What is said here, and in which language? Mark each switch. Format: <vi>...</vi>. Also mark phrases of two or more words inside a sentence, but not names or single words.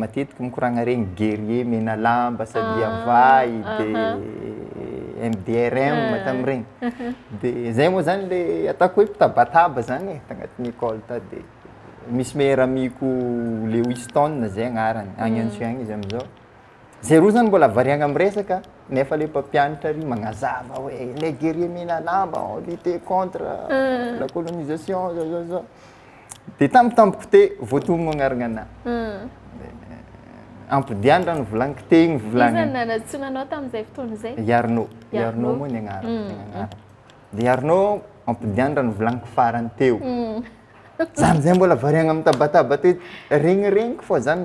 <mg>matetiky mikoragna regny guerrier mena lamba sady avay dia MDRM tamin'iregny dia zay moa zany le ataoko hoe mpitabataba zany tagnatin'ny école ta dia misy meilleur amiko le Winston zay agnarany agny Antsiagny izy amizao zay roa zany mbola variagna am'resaka nefa le mpampianatra ry magnazava hoe</mg> <fr>les guerriers mena lamba ont lutté contre la colonisation</fr> <mg>zao dia tampotampoko te voatomogno agnarana anahy ampidiandra ny volagniko tegny volagniny nanantsonanao tamin'izay fotoana zay Yarno moa ny agnarana dia Yarno ampidiandra ny volagniko farany teo zany zay mbola variagna mitabataba te regniregniko fô zany</mg>